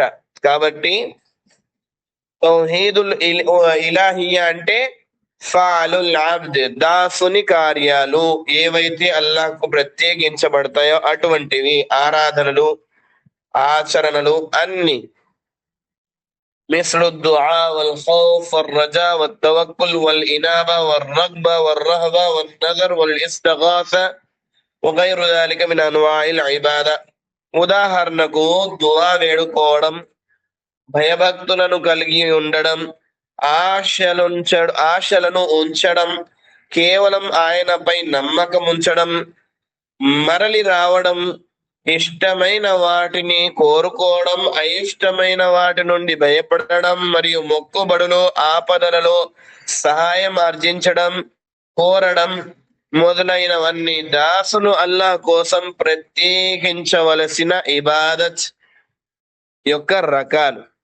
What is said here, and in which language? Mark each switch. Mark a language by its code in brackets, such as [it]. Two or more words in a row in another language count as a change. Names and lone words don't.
[te] కాబట్టి [ar] توحيد الألوهية [te] అంటే [ar] فعل العبد, [te] దాసుని కార్యాలు ఏవైతే అల్లాహ్కు ప్రత్యేకించబడతాయో అటువంటివి ఆరాధనలు, ఆచరణలు అన్ని. [ar] مثل الدعاء والخوف والرجاء والتوكل والإنابة والرغبة والرهبة والنذر والاستغاثة وغير ذلك من أنواع العبادة. [te] ఉదాహరణకు దుఆ వేడుకోవడం, భయభక్తులను కలిగి ఉండడం, ఆశలను ఉంచడం, కేవలం ఆయనపై నమ్మకం ఉంచడం, మరలి రావడం, ఇష్టమైన వాటిని కోరుకోవడం, అయిష్టమైన వాటి నుండి భయపడడం, మరియు మొక్కుబడులు, ఆపదలలో సహాయం ఆర్జించడం, కోరడం మొదలైనవన్నీ దాసులు అల్లాహ్ కోసం ప్రత్యేకించవలసిన ఇబాదత్ యొక్క రకాలు.